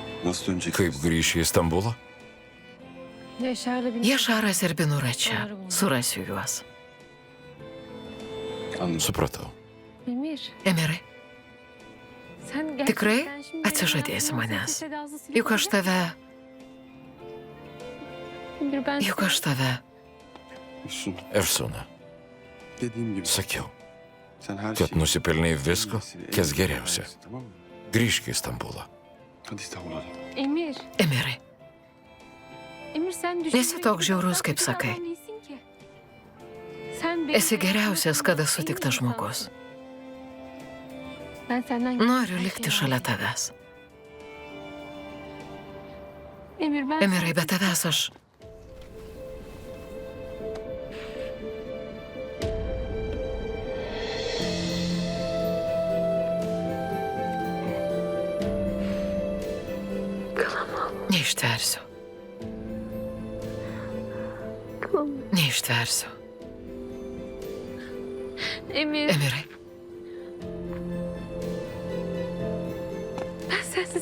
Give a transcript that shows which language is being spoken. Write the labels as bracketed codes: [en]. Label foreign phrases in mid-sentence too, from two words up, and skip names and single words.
[tr] Nasıl dönecek? [lt] Kaip grįši į Stambulą? [tr] Yaşar'la bir... [lt] Jašaras ir Binura čia. Surasiu juos. [tr] Anladım. [lt] Supratau. [tr] Emir, [lt] Emirai, [tr] sen gerçekten [lt] tikrai [tr] şimdi [lt] atsižadėsi [tr] hayatımdan [lt] manęs. [tr] sessiz sedasız [lt] Juk aš tave, [tr] Emir, ben [lt] juk aš tave. [tr] Efsun, [lt] Efsuna, [tr] dediğim gibi. [lt] sakiau, [tr] Sen her [lt] kad [tr] şeyi... [lt] nusipelnei visko, [tr] iyisiyle, [lt] kas [tr] en [lt] geriausia. [tr] iyisiyle, Tamam mı? [lt] Grįžk į Stambulą. [tr] Hadi İstanbul'a. Emir, [lt] Emirai, [tr] Emir sen [lt] Nesi toks žiaurus, kaip sakai. Esi geriausias, kada sutiktas žmogus. [tr] Ben senden [lt] Noriu likti šalia tavęs. [tr] Emir, ben [lt] Emirai, be tavęs aš. Neištversiu. Neištversiu. [tr] Emir, [lt] Emirai, [tr] ben sensiz